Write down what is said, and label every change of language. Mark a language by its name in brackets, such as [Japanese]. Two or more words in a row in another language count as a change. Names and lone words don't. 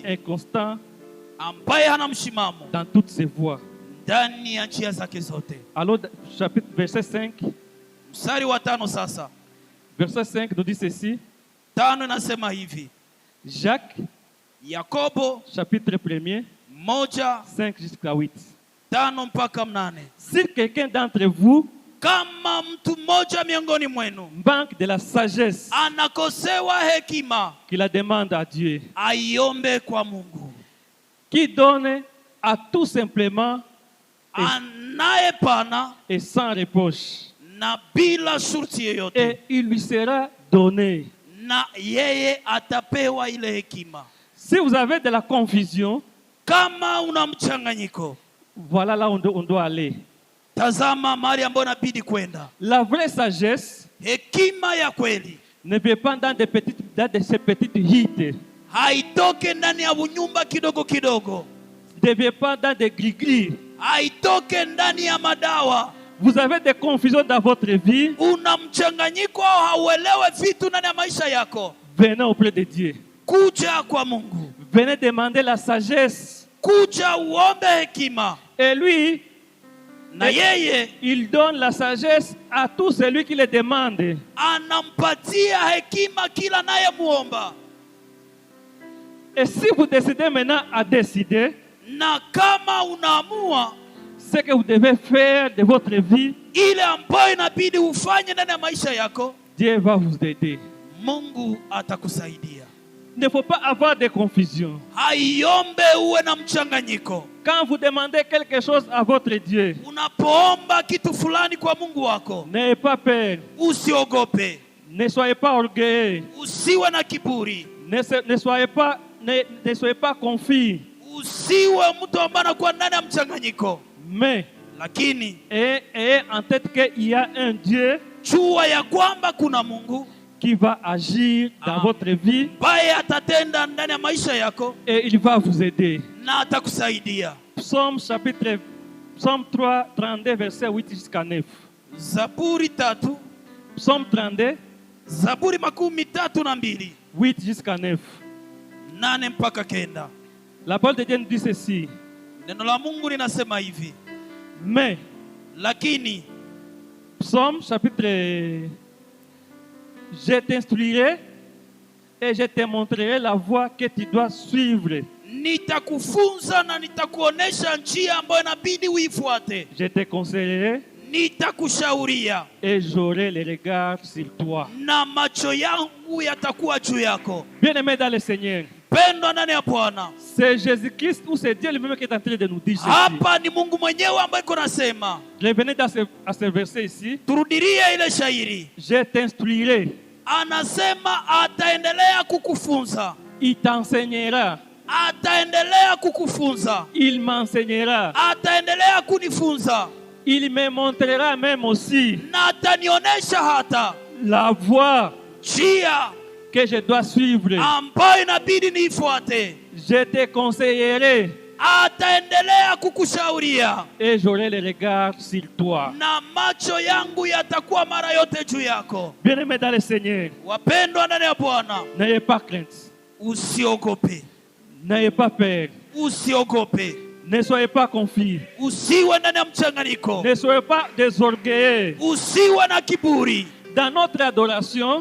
[French] inconstant [Swahili] ambaye hana mshimamo [French] dans toutes ses voies. [Swahili] ndani ya njia zake zote. [French] Alors, chapitre, verset 5, [Swahili] Mstari wa 5 sasa. [French] verset 5 nous dit ceci. [Swahili] 5 inasema hivi. [French] Jacques, [Swahili] Yakobo [French] chapitre 1, [Swahili] 1:5 [French] 5 jusqu'à 8. [Swahili] mpaka 8. [French] Si quelqu'un d'entre vous [Swahili] Kama mtu mmoja miongoni mwenu [French] manque de la sagesse, [Swahili] anakosewa hekima, [French] qu'il la demande à Dieu, [Swahili] aiombe kwa Mungu, [French] qui donne à tout simplement [Swahili] anayepana [French] et sans reproche, [Swahili] na bila shurti yoyote, [French] et il lui sera donner. [Swahili] na yeye atapewa ile hekima. [French] Si vous avez de la confusion, [Swahili] Kama una mchanganyiko, [French] voilà là où on doit aller. [Swahili] tazama mahali ambapo inabidi kwenda. [French] La vraie sagesse [Swahili] Hekima ya kweli [French] ne vient pas dans de ces petites hites, [Swahili] haitoke ndani ya nyumba kidogo kidogo, [French] ne vient pas dans des gris-gris. [Swahili] haitoke ndani ya madawa. [French] Vous avez des confusions dans votre vie, [Swahili] Una mchanganyiko au hauelewe vitu ndani ya maisha yako, [French] venez auprès de Dieu. [Swahili] kuja kwa Mungu, [French] Venez demander la sagesse. [Swahili] kuja uombe hekima, [French] Et lui, [Swahili] na yeye [French] il donne la sagesse à tout celui qui le demande. [Swahili] anampatia hekima kila naye muomba. [French] Et si vous décidez maintenant à décider [Swahili] Na kama unaamua [French] ce que vous devez faire de votre vie, [Swahili] ile ambayo inabidi ufanye ndani ya maisha yako, [French] Dieu va vous aider. [Swahili] Mungu atakusaidia. [French] Il ne faut pas avoir de confusion. [Swahili] Haiombe uwe na mchanganyiko. [French] Quand vous demandez quelque chose à votre Dieu, [Swahili] Unapoomba kitu fulani kwa Mungu wako, [French] n'ayez pas peur, [Swahili] usiogope, [French] ne soyez pas orgueilleux, [Swahili] usiwe na kiburi, [French] ne soyez pas confus, [Swahili] usiwe mtu ambaye anakuwa ndani ya mchanganyiko, [French] mais [Swahili] lakini [French] ayez en tête qu'il y a un Dieu [Swahili] jua ya kwamba kuna Mungu [French] qui va agir dans votre vie [Swahili] ambaye atatenda ndani ya maisha yako [French] et il va vous aider. [Swahili] na atakusaidia. [French] Psaume 3, 32, verset 8 jusqu'à 9. [Swahili] Zaburi 3, [French] Psaume 32, [Swahili] Zaburi 32, [French] 8 jusqu'à 9. [Swahili] 8 mpaka 9. [French] La parole de Dieu nous dit ceci. [Swahili] Neno la Mungu linasema hivi, [French] Mais, [Swahili] lakini [French] Psaume chapitre, je t'instruirai et je te montrerai la voie que tu dois suivre. [Swahili] nitakufunza na nitakuonesha njia ambayo inabidi uifuate. [French] Je te conseillerai [Swahili] Nitakushauria [French] et j'aurai le regard sur toi. [Swahili] na macho yangu yatakuwa juu yako. [French] Bien-aimés dans le Seigneur, [Swahili] Pendwa ndani ya Bwana, [French] c'est Jésus-Christ ou c'est Dieu lui-même qui est en train de nous dire ceci. [Swahili] hapa ni Mungu mwenyewe ambaye iko nasema. [French] Revenez à ce verset ici. [Swahili] Turudirie ile shairi. [French] Je t'instruirai, [Swahili] Anasema ataendelea kukufunza, [French] il t'enseignera, [Swahili] ataendelea kukufunza, [French] il m'enseignera, [Swahili] ataendelea kunifunza, [French] il me montrera même aussi [Swahili] na atanionyesha hata [French] la voie [Swahili] njia [French] que je dois suivre. [Swahili] ambayo inabidi niifuate. [French] Je te conseillerai [Swahili] Ataendelea kukushauria [French] et j'aurai le regard sur toi. [Swahili] na macho yangu yatakuwa mara yote juu yako. [French] Bien-aimés dans le Seigneur, [Swahili] Wapendwa ndani ya Bwana, [French] n'ayez pas crainte, [Swahili] usiogope, [French] n'ayez pas peur, [Swahili] usiogope, [French] ne soyez pas confus, [Swahili] usiwe ndani ya mchanganyiko, [French] ne soyez pas désorgueillés. [Swahili] usiwe na kiburi. [French] Dans notre adoration,